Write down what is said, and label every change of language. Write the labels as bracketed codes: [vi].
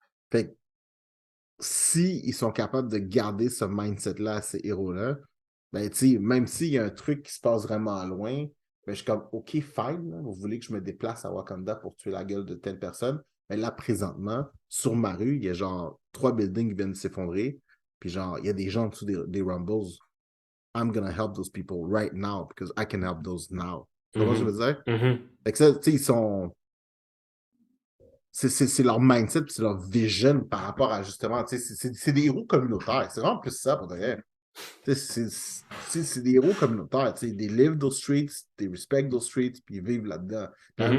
[fr] Fait que si ils sont capables de garder ce mindset-là à ces héros-là, ben, tu sais, même s'il y a un truc qui se passe vraiment loin, ben, je suis comme, OK, fine, là, vous voulez que je me déplace à Wakanda pour tuer la gueule de telle personne, mais là, présentement, sur ma rue, il y a genre 3 buildings qui viennent de s'effondrer, puis genre, il y a des gens en dessous des Rumbles. [en] I'm gonna help those people right now because I can help those now. [fr] Tu comprends ce que je mhm, veux dire? mhm, Fait que ça, tu sais, ils sont c'est leur mindset, c'est leur vision par rapport à justement, c'est des héros communautaires. C'est vraiment plus ça pour de vrai. C'est des héros communautaires. [en] They live those streets, they respect those streets, [fr] puis ils vivent là-dedans. De la même